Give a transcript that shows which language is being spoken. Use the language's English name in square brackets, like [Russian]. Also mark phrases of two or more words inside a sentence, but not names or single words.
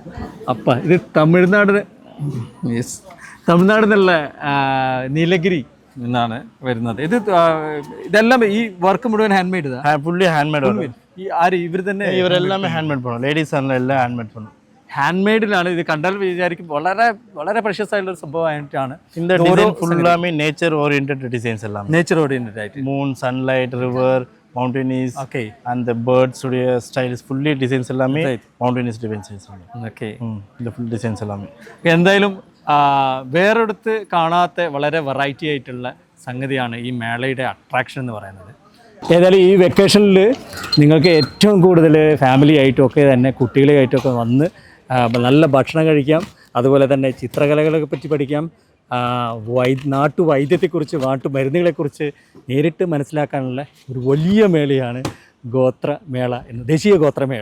[Malayalam] ഇത് തമിഴ്നാട്, യെസ്, തമിഴ്നാട് നിന്നുള്ള നീലഗിരി എന്നാണ് വരുന്നത്. ഇതെല്ലാം ഈ വർക്ക് മുഴുവൻ [English] hand made fully hand made. [Malayalam] ഈ ആര് ഇവർ തന്നെ? ഇവരെല്ലാം [English] hand made [Malayalam] പണം. ലേഡീസ് ആണ് എല്ലാം [English] hand made [Malayalam] പണം. ഹാൻഡ് മെയ്ഡിലാണ്. ഇത് കണ്ടാൽ വിചാരിക്കും വളരെ വളരെ പ്രഷ്യസ് ആയിട്ടുള്ള ഒരു സംഭവമായിട്ടാണ്. [Tamil] இந்த டிசைன் ஃபுல்லாமே [English] nature oriented designs [Tamil] எல்லாம். [English] nature oriented ആയിട്ട് moon, sunlight, river, mountains, [Tamil] ஓகே, [English] and the birds உடைய styles fully designs எல்லாமே mountains designs. [Malayalam] ഓക്കെ, [Tamil] இந்த [English] full designs [Tamil] எல்லாமே. [Malayalam] എന്തായാലും വേറെടുത്ത് കാണാത്ത വളരെ വെറൈറ്റി ആയിട്ടുള്ള സംഗതിയാണ് ഈ മേളയുടെ അട്രാക്ഷൻ എന്ന് പറയുന്നത്. ഏതായാലും ഈ വെക്കേഷനിൽ നിങ്ങൾക്ക് ഏറ്റവും കൂടുതൽ ഫാമിലി ആയിട്ടുമൊക്കെ തന്നെ കുട്ടികളായിട്ടൊക്കെ വന്ന് നല്ല ഭക്ഷണം കഴിക്കാം, അതുപോലെ തന്നെ ചിത്രകലകളെ പറ്റി പഠിക്കാം, നാട്ടുവൈദ്യത്തെക്കുറിച്ച് നാട്ടുമരുന്നുകളെക്കുറിച്ച് നേരിട്ട് മനസ്സിലാക്കാനുള്ള ഒരു വലിയ മേളയാണ് ഗോത്രമേള എന്ന ദേശീയ ഗോത്രമേള.